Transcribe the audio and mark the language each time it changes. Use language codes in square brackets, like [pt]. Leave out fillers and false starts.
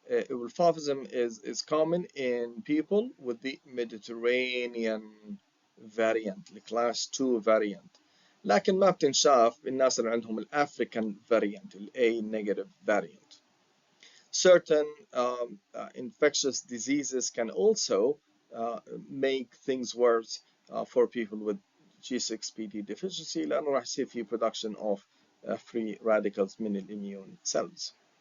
[en] Vulfavism is common in people with the Mediterranean variant, the class 2 variant. [ar] لكن ما بتنشاف الناس اللي عندهم الافريكان variant, ال A negative variant. [en] Certain infectious diseases can also make things worse for people with G6PD deficiency [ar] لأنه راح يصير في [en] production of free radicals [ar] من الimmune cells.